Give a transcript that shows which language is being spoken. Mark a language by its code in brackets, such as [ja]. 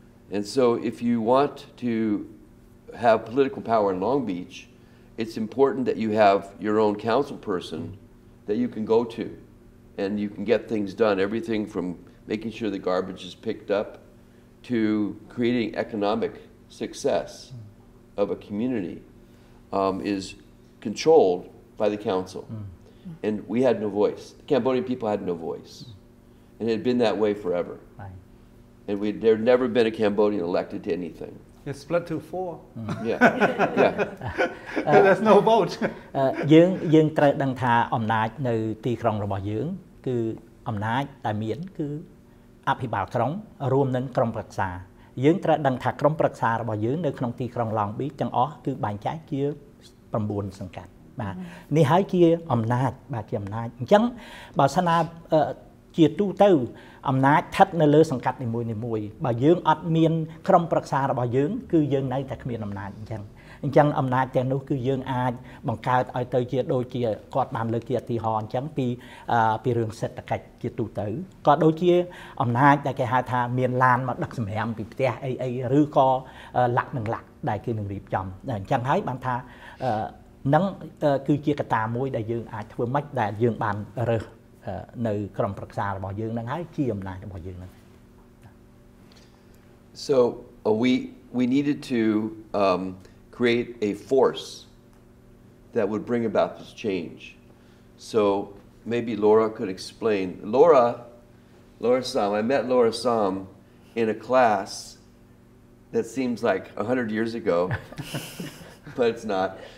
[en] And so if you want to have political power in Long Beach, it's important that you have your own council person that you can go to and you can get things done, everything from making sure the garbage is picked up to creating economic success of a community is controlled by the council. And we had no voice. The Cambodian people had no voice. And it had been that way forever. And there had never been a Cambodian elected to anything. It's split to 4. Yeah. There's no vote. [km] យើងត្រូវដឹងថាអំណាចនៅទីក្រុងរបស់យើងគឺអំណាចដែលមានគឺអភិបាលក្រុងរួមនឹងក្រុមប្រឹក្សាយើងត្រូវដឹងថាក្រុមប្រឹក្សារបស់យើងនៅក្នុងទីក្រុង Long Beach ទាំងអស់គឺបែងចែកជា9សង្កាត់ បាទនេះហើយជាអំណាចបាទជាអំណាចអញ្ចឹងបើសិនណាជាទូទៅអំណាចស្ថិតនៅលើសង្កាត់នីមួយៗបើយើងអត់មានក្រុមប្រឹក្សារបស់យើងគឺយើងនៅតែគ្មានអំណាចអញ្ចឹងអំណាចទាំងនោះគឺយើងអាចបង្កើតឲ្យទៅជាដូចជាគាត់បានលើកជាឧទាហរណ៍អញ្ចឹងពីរឿងសេដ្ឋកិច្ចជាទូទៅក៏ដូចជាអំណាចដែលគេហៅថាមានឡានមកដឹកសម្រាមពីផ្ទះអីឬក៏ លាក់នឹងលាក់ដែលគេនឹងរៀបចំអញ្ចឹងហើយបានថានឹងគឺជាកត្តាមួយដែលយើងអាចធ្វើម៉េចដែលយើងបានរើសនៅក្រុមប្រឹក្សារបស់យើងនឹងហើយជាអំណាចរបស់យើងនឹង [en] So we needed to create a force that would bring about this change. So maybe Laura could explain. Laura Sam, I met Laura Sam in a class that seems like 100 years ago, but it's not.